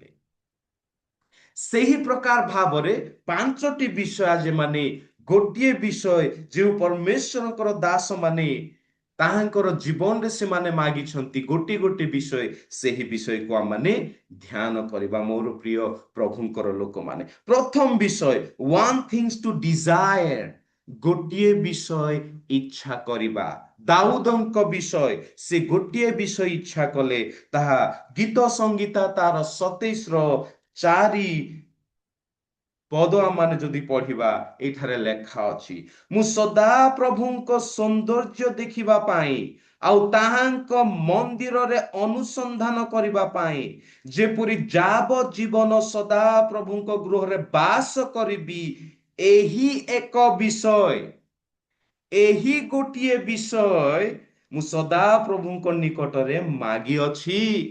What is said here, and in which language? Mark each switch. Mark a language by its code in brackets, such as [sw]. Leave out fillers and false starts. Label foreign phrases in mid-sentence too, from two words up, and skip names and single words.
[or] ସେହି ପ୍ରକାର ଭାବରେ 5ଟି ବିଷୟ ଯେମାନେ ଗୋଟିଏ ବିଷୟ ଯେଉଁ ପରମେଶ୍ୱରଙ୍କର ଦାସ ମାନେ ତାହାଙ୍କର ଜୀବନରେ ସେମାନେ ମାଗିଛନ୍ତି, ଗୋଟିଏ ଗୋଟିଏ ବିଷୟ, ସେହି ବିଷୟକୁ ଆମେ ଧ୍ୟାନ କରିବା। ମୋର ପ୍ରିୟ ପ୍ରଭୁଙ୍କର ଲୋକମାନେ, ପ୍ରଥମ ବିଷୟ, [en] one things to desire, [or] ଗୋଟିଏ ବିଷୟ ଇଚ୍ଛା କରିବା। ଦାଉଦଙ୍କ ବିଷୟ, ସେ ଗୋଟିଏ ବିଷୟ ଇଚ୍ଛା କଲେ। ତାହା ଗୀତ ସଂଗୀତା ତାର 27:4 ପଦ ଆମେ ଯଦି ପଢିବା, ଏଠାରେ ଲେଖା ଅଛି, ମୁଁ ସଦା ପ୍ରଭୁଙ୍କ ସୌନ୍ଦର୍ଯ୍ୟ ଦେଖିବା ପାଇଁ ଆଉ ତାହାଙ୍କ ମନ୍ଦିରରେ ଅନୁସନ୍ଧାନ କରିବା ପାଇଁ, ଯେପରି ଯାବଜୀବନ ସଦା ପ୍ରଭୁଙ୍କ ଗୃହରେ ବାସ କରିବି, ଏହି ଏକ ବିଷୟ ଏହି ଗୋଟିଏ ବିଷୟ ମୁଁ ସଦା ପ୍ରଭୁଙ୍କ ନିକଟରେ ମାଗିଅଛି।